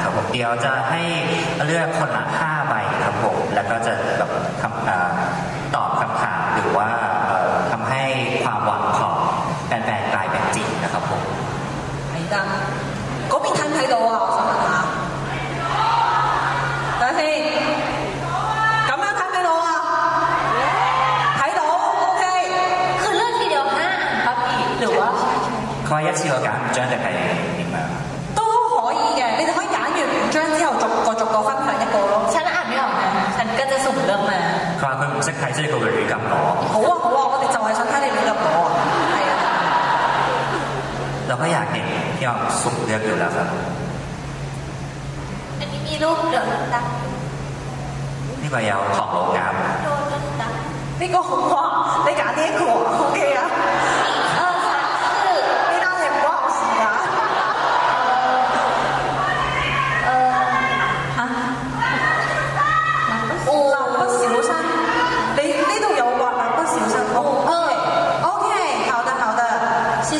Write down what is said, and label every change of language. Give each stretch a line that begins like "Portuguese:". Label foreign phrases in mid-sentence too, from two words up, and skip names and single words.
Thai: เดี๋ยวจะให้เลือกคนละ5ใบครับผมแล้วก็จะแบบตอบคำถามหรือว่าทำให้ความหวังของแฟนๆกลายเป็นจริงนะครับผม
Cantonese: 係㗎，嗰邊睇唔睇到啊？我想問下，等下先，咁樣睇唔睇到啊？睇到 ，OK。
Thai: คือเลือกทีเดียว5อันครับพี่หรือว่า
Cantonese: 可以一次過揀5張定係點樣？都可以嘅，你哋可以揀完5張之後，逐個分享一個咯。
Thai: ฉันอ่านไม่ออกนะฉันก็จะสุ่มเลือกมา
Cantonese: 佢話佢唔識睇，所以佢會亂咁攞。好啊好啊，我哋就係想睇你亂咁攞啊，係啊。
Thai: เราก็อยากเห็นพี่ออมสุ่มเลือกอยู่แล้วครับ อันนี้มีรูปเดือดดัก
Cantonese: 呢個有唐老鴨，
Thai: โดนเดือดดัก
Cantonese: 呢個好啊，你揀呢一個啊 OK 啊？
Thai: คือ
Cantonese: 呢單嘢唔關我事㗎。嚇蠟筆小新，你呢度有畫蠟筆小新。OK，好的好的，謝謝。